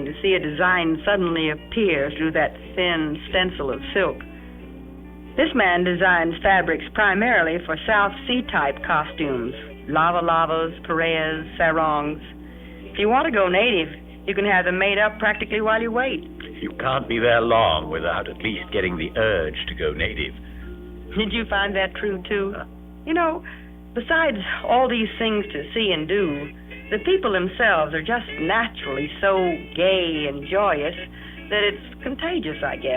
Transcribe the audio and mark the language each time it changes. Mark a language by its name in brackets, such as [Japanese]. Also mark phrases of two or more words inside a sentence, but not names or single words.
[English] to see a design suddenly appear through that thin stencil of silk. This man designs fabrics primarily for South Sea-type costumes, lava-lavas, pareas, sarongs. If you want to go native, you can have them made up practically while you wait. You can't be there long without at least getting the urge to go native. Did you find that true, too? You know, besides all these things to see and do, the people themselves are just naturally so gay and joyous that it's contagious, I guess.